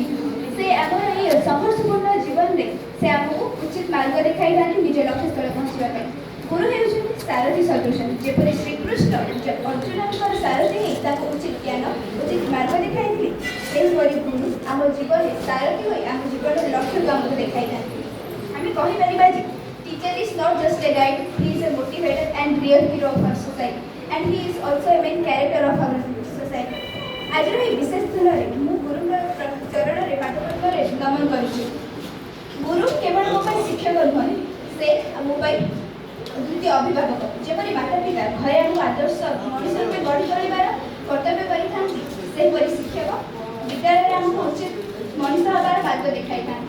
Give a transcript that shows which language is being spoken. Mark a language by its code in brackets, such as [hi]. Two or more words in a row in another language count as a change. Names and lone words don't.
[or] ସେ ଆମର ଏହି ସଂଘର୍ଷପୂର୍ଣ୍ଣ ଜୀବନରେ ସେ ଆମକୁ ଉଚିତ ମାର୍ଗ ଦେଖାଇଥାନ୍ତି ନିଜ ଲକ୍ଷ୍ୟସ୍ଥଳରେ ପହଞ୍ଚିବା ପାଇଁ। ଗୁରୁ ହେଉଛନ୍ତି ସାରଥୀ ସଦୃଶ। ଯେପରି ଶ୍ରୀକୃଷ୍ଣ ଅର୍ଜୁନଙ୍କର ସାରଥୀ ହେଇ ତାଙ୍କୁ ଉଚିତ ଜ୍ଞାନ ଉଚିତ ମାର୍ଗ ଦେଖାଇଥିଲେ, ସେହିପରି ଗୁରୁ ଆମ ଜୀବନରେ ସାରଥୀ ହୋଇ ଆମ ଜୀବନର ଲକ୍ଷ୍ୟକୁ ଆମକୁ ଦେଖାଇଥାନ୍ତି। ଆମେ କହିପାରିବା ଯେ [en] teacher is not just a guide, he is a motivator and real hero of our society, and he is also a main character of our society. [or] ଆଜିର ଏହି ବିଶେଷ ଦିନରେ ମୁଁ ଗୁରୁଙ୍କ ଚରଣରେ ପାଦପଦ୍ମରେ ନମନ କରୁଛି। ଗୁରୁ କେବଳ ମୋ ପାଇଁ ଶିକ୍ଷକ ନୁହନ୍ତି, ସେ ମୋ ପାଇଁ ଦ୍ୱିତୀୟ ଅଭିଭାବକ। ଯେପରି ମାତା ପିତା ଘରେ ଆମକୁ ଆଦର୍ଶ ମଣିଷ ରୂପେ ଗଢ଼ି ତୋଳିବାର କର୍ତ୍ତବ୍ୟ କରିଥାନ୍ତି, ସେହିପରି ଶିକ୍ଷକ ବିଦ୍ୟାଳୟରେ ଆମକୁ ଉଚିତ ମଣିଷ ହେବାର ମାର୍ଗ ଦେଖାଇଥାନ୍ତି।